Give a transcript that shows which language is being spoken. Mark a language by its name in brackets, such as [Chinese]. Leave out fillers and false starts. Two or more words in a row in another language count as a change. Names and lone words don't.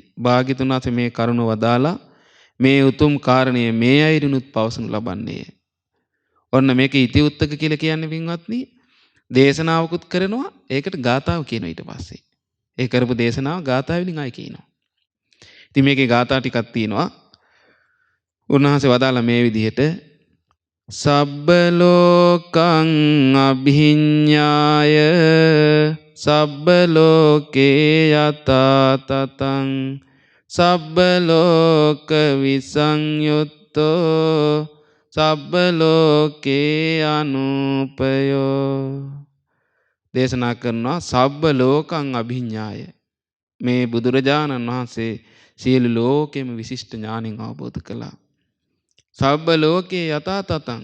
[Sinhala] භාග්‍යතුන් වහන්සේ මේ කරුණ වදාලා මේ උතුම් කාරණය මේ අයරිනුත් පවසනු ලබන්නේ. ඔන්න මේක ඉති උත්තක කියලා කියන්නේ පින්වත්නි දේශනාවකුත් කරනවා ඒකට ගාථාව කියනවා ඊට පස්සේ. ඒ කරපු දේශනාව ගාථාවලින් ආයි කියනවා. ඉතින් මේකේ ගාථා ටිකක් තියෙනවා. උන්වහන්සේ වදාලා මේ විදිහට [Pali] සබ්බ ලෝකං අභිඤ්ඤාය සබ්බ ලෝකේ යතා තතං සබ්බ ලෝක විසංයුත්තෝ සබ්බ ලෝකේ අනුපයෝ. [Sinhala] දේශනා කරනවා [Pali] සබ්බ ලෝකං අභිඤ්ඤාය. [Sinhala] මේ බුදුරජාණන් වහන්සේ සියලු ලෝකෙම විශිෂ්ට ඥාණයෙන් අවබෝධ කළා. [Pali] සබ්බ ලෝකේ යතා තතං.